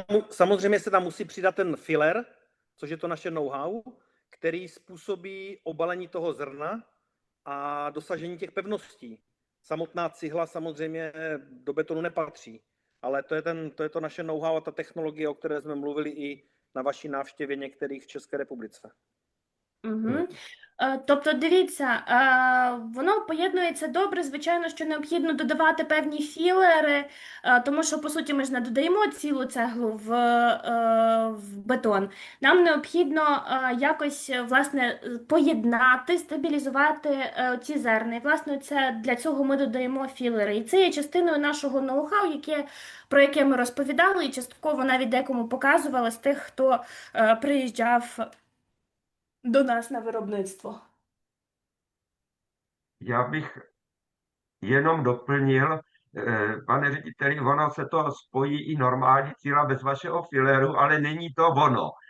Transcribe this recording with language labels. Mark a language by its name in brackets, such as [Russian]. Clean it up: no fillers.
[Czech] samozřejmě se tam musí přidat ten filler, což je to naše know-how, který způsobí obalení toho zrna a dosažení těch pevností. Samotná cihla samozřejmě do betonu nepatří, ale to je to naše know-how a ta technologie, o které jsme mluvili i na vaší návštěvě některých v České republice. Угу. [Ukrainian] Тобто, дивіться, воно поєднується добре. Звичайно, що необхідно додавати певні філери, тому що, по суті, ми ж не додаємо цілу цеглу в бетон. Нам необхідно якось, власне, поєднати, стабілізувати ці зерна. І, власне, для цього ми додаємо філери. І це є частиною нашого ноу-хау, про яке ми розповідали, і частково навіть декому показували з тих, хто приїжджав до нас на виробництво. [Czech] Já bych jenom doplnil, pane řediteli, ono se to spojí i normální cíla bez vašeho fileru, ale není to ono.